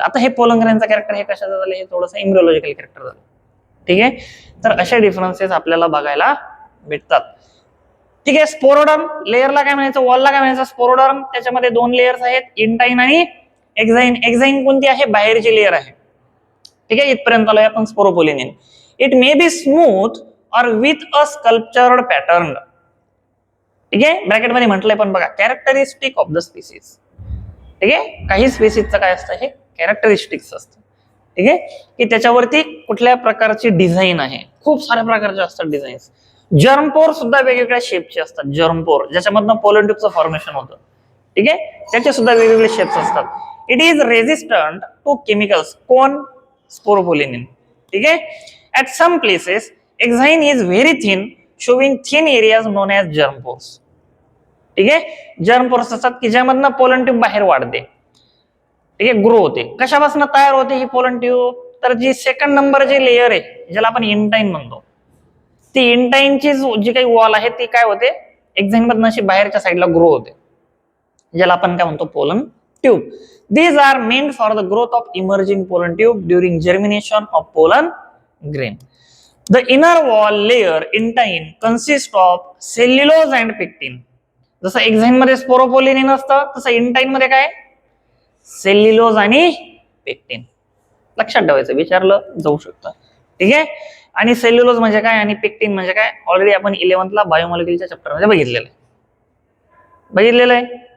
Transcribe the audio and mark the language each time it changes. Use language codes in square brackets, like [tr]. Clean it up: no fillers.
[mr] आता हे पोलंग्रेनचा कॅरेक्टर हे कशाचं झालं, हे थोडंसं एम्ब्रिओलॉजिकल कॅरेक्टर झालं. ठीक आहे, तर अशा डिफरन्सेस आपल्याला बघायला भेटतात. ठीक आहे, स्पोरोडर्म लेअरला काय म्हणायचं, वॉलला काय म्हणायचं, स्पोरोडर्म. त्याच्यामध्ये 2 लेयर्स आहेत, इंटाइन आणि एक्झाइन. एक्झाइन कोणती आहे, बाहेरची लेअर आहे. ठीक आहे, इथपर्यंत आलोय आपण. [en] Sporopollenin, it may be smooth or with a sculptured pattern. [mr] ठीक आहे, ब्रॅकेट मध्ये म्हटलंय पण बघा, कॅरेक्टरिस्टिक ऑफ द स्पीसीज. ठीक आहे, काही स्पीसीजचं काय असतं, हे कॅरेक्टरिस्टिक्स असतं. ठीक आहे, की त्याच्यावरती कुठल्या प्रकारची डिझाईन आहे, खूप साऱ्या प्रकारचे असतात डिझाईन्स. जर्मपोर सुद्धा वेगवेगळ्या शेपचे असतात. जर्मपोर ज्याच्यामधनं पोलन ट्यूबचं फॉर्मेशन होतं. ठीक आहे, त्याचे सुद्धा वेगवेगळे शेप्स असतात. [en] It is resistant to chemicals. [mr] कोण, स्पोरोपोलिनिन. ठीक आहे, [en] At some places exine is very thin, showing thin areas known as germpores. [mr] ठीक आहे, जर्मपोर्स असतात की ज्यामधनं पोलन ट्यूब बाहेर वाढते. ठीक आहे, ग्रो होते. कशापासून तयार होते ही पोलन ट्यूब, तर जी सेकंड नंबरची लेयर आहे ज्याला आपण इंटाइन म्हणतो, ती इंटाइनची जी काही वॉल आहे ती काय होते, एक्झाइन मधनं अशी बाहेरच्या साईडला ग्रो होते. ज्याला आपण काय म्हणतो pollen tube. [en] These are meant for the growth of emerging pollen tube during germination of pollen grain. The inner wall layer intine consists of cellulose and pectin. [mr] जसं एक्झाइन मध्ये स्पोरोपोलिन असतं तसं इंटाइन मध्ये काय सेल्युलोज आणि पेक्टिन. लक्षात ठेवायचं, विचारलं जाऊ शकतं. ठीक आहे. आणि सेल्युलोज म्हणजे काय आणि पेक्टिन म्हणजे काय ऑलरेडी आपण 11th ला बायोमॉलिक्युलच्या चॅप्टर मध्ये बघितलेलं आहे.